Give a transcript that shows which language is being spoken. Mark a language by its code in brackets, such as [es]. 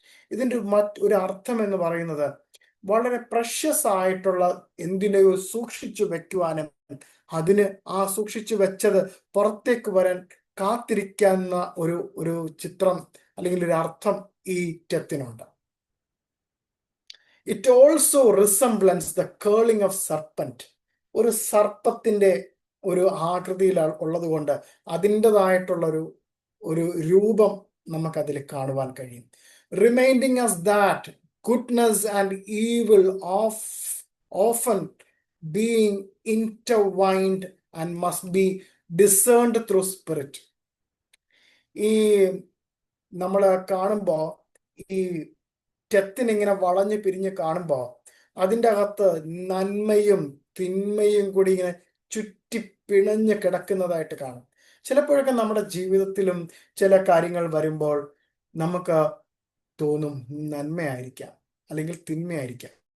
[ml] ഇതിൻ്റെ ഒരു അർത്ഥം എന്ന് പറയുന്നത് വളരെ പ്രഷ്യസ് ആയിട്ടുള്ള എന്തിനെയോ സൂക്ഷിച്ചു വെക്കുവാനും അതിന് ആ സൂക്ഷിച്ചു വെച്ചത് പുറത്തേക്ക് വരാൻ കാത്തിരിക്കുന്ന ഒരു ചിത്രം അല്ലെങ്കിൽ ഒരു അർത്ഥം ഈ ടെത്തിനുണ്ട്. [en] It also resemblance the coiling of serpent. [ml] ഒരു സർപ്പത്തിന്റെ ഒരു ആകൃതിയിൽ ഉള്ളത് കൊണ്ട് അതിൻ്റെതായിട്ടുള്ള ഒരു രൂപം നമുക്കതിൽ കാണുവാൻ കഴിയും. [en] Reminding us that goodness and evil often being intertwined and must be discerned through spirit. [ml] ഈ നമ്മൾ കാണുമ്പോൾ ഈ ടെത്തിനിങ്ങനെ വളഞ്ഞു പിരിഞ്ഞ് കാണുമ്പോൾ അതിൻ്റെ അകത്ത് നന്മയും തിന്മയും കൂടി ഇങ്ങനെ ചുറ്റി പിണഞ്ഞ് കിടക്കുന്നതായിട്ട് കാണും. ചിലപ്പോഴൊക്കെ നമ്മുടെ ജീവിതത്തിലും ചില കാര്യങ്ങൾ വരുമ്പോൾ നമുക്ക് തോന്നും നന്മയായിരിക്കാം അല്ലെങ്കിൽ തിന്മയായിരിക്കാം.